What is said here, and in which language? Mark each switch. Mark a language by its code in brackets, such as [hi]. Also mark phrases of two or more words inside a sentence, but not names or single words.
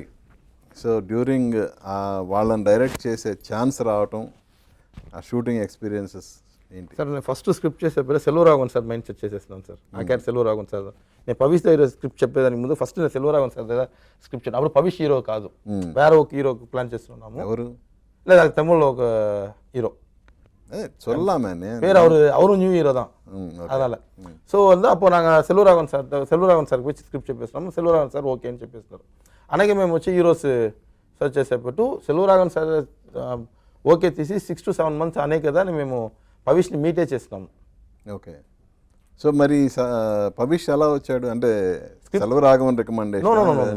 [te] సో డ్యూరింగ్ వాళ్ళని డైరెక్ట్ చేసే ఛాన్స్ రావటం, ఆ [en] shooting experiences [te] ఏంటి? సార్ నేను [en] first script [te] చేసేప్పుడు సెల్వరాఘవన్ సార్ [en] mind set [te] చేసేస్తున్నాను సార్. ఆ క్యారెక్టర్ సెల్వరాఘవన్ సార్, నేను పవిష్ దగ్గర స్క్రిప్ట్ చెప్పేదానికి ముందు ఫస్ట్ నేను సెల్వరాఘవన్ సార్ దగ్గర స్క్రిప్ట్ చెప్పాను. అప్పుడు పవిష్ హీరో కాదు, వేరే ఒక హీరో ప్లాన్ చేస్తున్నాము. ఎవరు? లేదా తమిళ్లో ఒక హీరో [ta] சொல்லாமே பேர் அவரும் [en] new hero [ta] தான். அதனால ஸோ வந்து அப்போ நாங்கள் செல்வராகவன் [te] సార్కి వచ్చి స్క్రిప్ట్ చెప్పేస్తున్నాము. సెల్వరాఘవన్ సార్ ఓకే అని చెప్పేస్తున్నారు. అలాగే మేము వచ్చి [en] heroes search [te] చేసేటప్పుడు సెల్వరాఘవన్ సార్ ఓకే తీసి [en] 6 to 7 months [te] అనే కదా అని మేము పవిష్ని మీటే చేస్తున్నాము. ఓకే. సో మరి పవిష్ ఎలా వచ్చాడు అంటే సెల్వరాఘవన్ రికమెండేషన్?